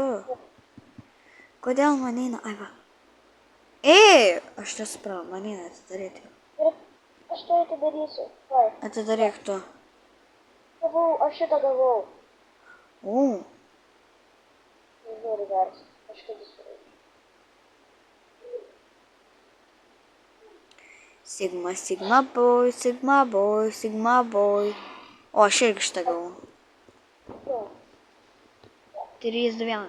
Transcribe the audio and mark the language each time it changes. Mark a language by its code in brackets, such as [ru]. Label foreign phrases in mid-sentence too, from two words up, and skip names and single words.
[lt] Kodėl man eina? Ai va. Ei! Aš nesuprantu, man eina atidaryti. Ir aš to atidarysiu. Vai, Atidaryk tu. gavau, aš šitą gavau. O. Žiūri geras, aš šitą surėjau. [en] Sigma, sigma boy, sigma boy, sigma boy. [lt] O, aš irgi šitą gavau. Nu, 3, 2, 1.